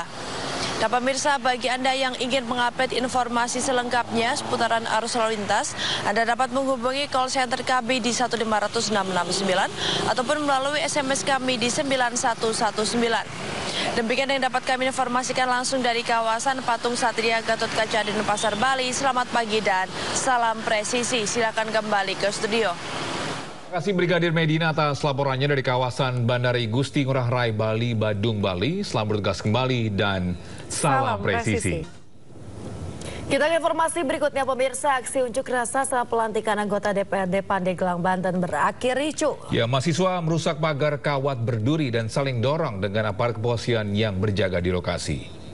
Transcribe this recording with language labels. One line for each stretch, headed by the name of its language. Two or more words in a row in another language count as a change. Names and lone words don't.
Indonesian: Dan pemirsa, bagi Anda yang ingin mengupdate informasi selengkapnya seputaran arus lalu lintas, Anda dapat menghubungi call center kami di 1500669 ataupun melalui SMS kami di 9119. Demikian yang dapat kami informasikan langsung dari kawasan Patung Satria Gatotkaca di Denpasar, Bali. Selamat pagi dan salam presisi. Silakan kembali ke studio. Terima kasih Brigadir Medina atas laporannya dari kawasan Bandara Igusti Ngurah Rai, Bali, Badung, Bali. Selamat bertugas kembali dan salam presisi. Kita ke informasi berikutnya, pemirsa. Aksi unjuk rasa saat pelantikan anggota DPRD Pandeglang, Banten berakhir ricuh. Ya, mahasiswa merusak pagar kawat berduri dan saling dorong dengan aparat kepolisian yang berjaga di lokasi.